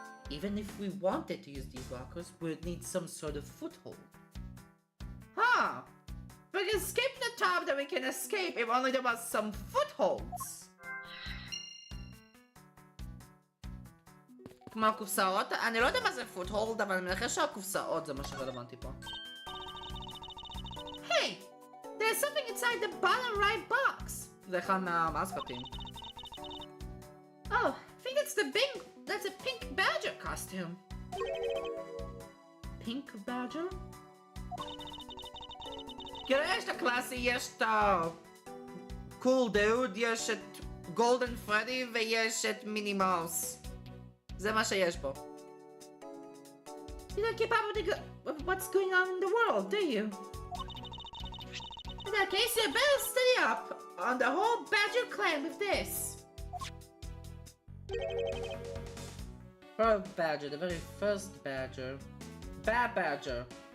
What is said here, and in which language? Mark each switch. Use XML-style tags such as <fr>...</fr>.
<en>Even if we wanted to use these lockers, we'd need some sort of foothold. Huh. We can escape the top that we can escape if only there was some footholds.</en> <he>כמו הקופסאות, אני לא יודע מה זה foothold, אבל אני מנחש שהקופסאות זה מה שרלוונטי פה.</he> <en>Hey! There's something inside the bottom right box!</en> <he>זה אחד מהמאסקוטים.</he> <en>Oh, I think that's a pink badger costume. Pink badger?</en> <he>כאילו יש את הקלאסי, יש את קול דוד, יש את גולדן פרדי ויש את מיני מאוס. זה מה שיש בו.</he> <en>You don't keep up with what's going on in the world, do you? In that case, you better stay up on the whole Badger clan with this. Pearl Badger, the very first Badger. Bad Badger.</en>